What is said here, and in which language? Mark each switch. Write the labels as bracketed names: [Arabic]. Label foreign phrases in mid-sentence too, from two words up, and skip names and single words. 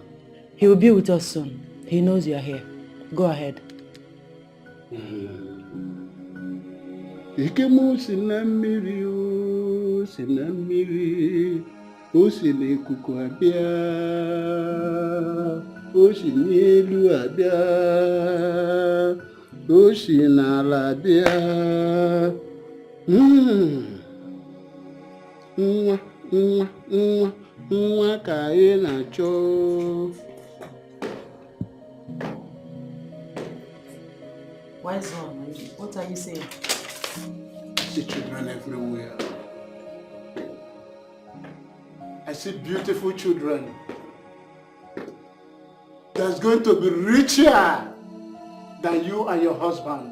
[English] He will be with us soon. He knows you are here. Go ahead. [Igbo] Ike m si na mmiri o, si na mmiri, o si n'ikuku abịa, o si n'elu abịa, o si n'ala abịa. Nwa ka anyị na-achọ. [English] Wise one, what are you saying? I see children everywhere. I see beautiful children. That's going to be richer than you and your husband.